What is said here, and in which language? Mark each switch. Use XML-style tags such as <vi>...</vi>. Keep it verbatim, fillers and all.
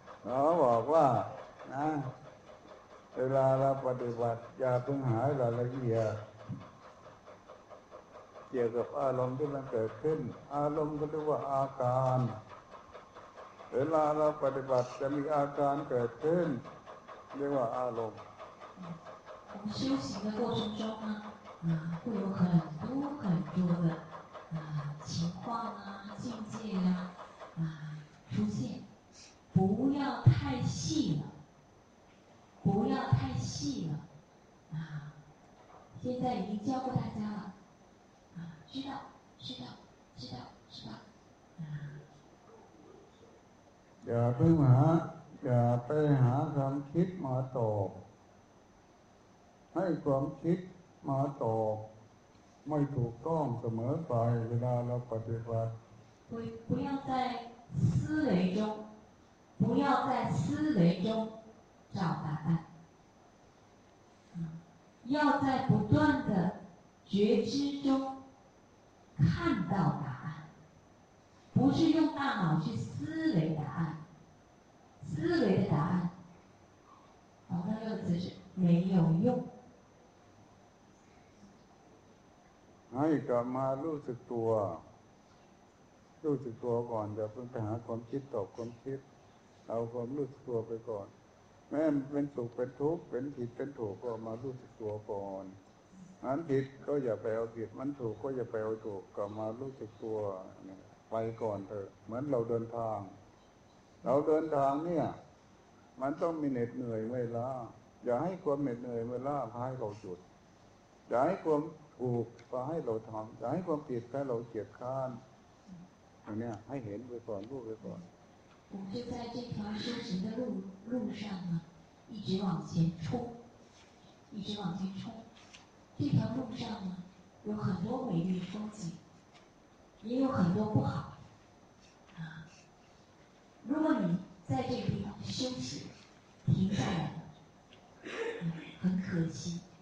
<th>เราบอกว่านะเวลาเราปฏิบัติอย่าเพิ่งหาอะไรละเอียดเกี่ยวกับอารมณ์ที่มันเกิดขึ้นอารมณ์ก็เรียกว่าอาการเวลาเราปฏิบัติจะมีอาการเกิดขึ้นเรียกว่าอารมณ์</th> <zh>我们修行的过程中呢，啊，会有很多很多的啊情况啊、境界啊啊出现，不要太细了，不要太细了啊！现在已经教过大家了。知道，知道，知道，知道。</zh> <th>อย่าไปหาอย่าไปหาความคิดมาตอบให้ความคิดมาตอบไม่ถูกต้องเสมอไปเวลาเราปฏิบัติ</th> <zh>不不要在思维中，不要在思维中找答案，要在不断的觉知中。看到答案，不是用大脑去思维答案，思维的答案，我们用的词是没有用。</zh> <th>ให้กลับมารู้สึกตัวรู้สึกตัวก่อนอย่าเพิ่งไปหาความคิดตอบความคิดเอาความรู้สึกตัวไปก่อนแม้เป็นสุขเป็นทุกข์เป็นผิดเป็นถูกก็มารู้สึกตัวก่อนมันผิดก็อย่าไปเอาผิดมันถูกก็อย่าไปเอาถูกกลับมารู้สึกตัวไปก่อนเถอะเหมือนเราเดินทาง เราเดินทางเนี่ยมันต้องมีเหน็ดเหนื่อยเมื่อยล้าอย่าให้ความเหน็ดเหนื่อยเมื่อยล้าพาให้เราหยุดอย่าให้ความถูกพาให้เราทำอย่าให้ความผิดพาเราเกียจค้านอย่างเนี้ยให้เห็นไปก่อนรู้ไปก่อน</th> <zh>我们就在这条修行的路路上呢，一直往前冲，一直往前冲。这条路上呢，有很多美丽的风景，也有很多不好。啊，如果你在这个地方休息，停下来了，嗯，很可惜。</zh>